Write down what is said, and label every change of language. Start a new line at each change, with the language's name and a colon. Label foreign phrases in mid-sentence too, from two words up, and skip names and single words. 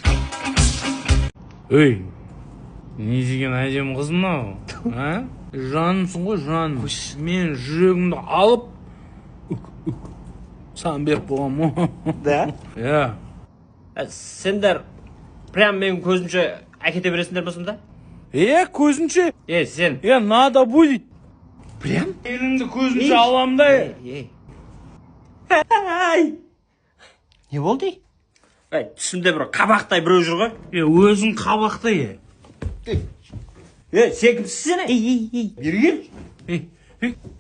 Kazakh: Өй, не деген әдем қыз мынау, а? Жанымсың ғой, жаным. Мен жүрегімді алып саған беріп қойғам ғой. Да? Иә. Сендер прям менің көзімше әкете бересіңдер болсын да? Көзінше? Сен.
Russian: Надо будет. Прям?
Kazakh: Еліңді көзінше алам да. Не болды? Түсімде бір қабақтай біреу жүр ғой. Өзің қабақтай. Сен кімсіз сен? Бері кел.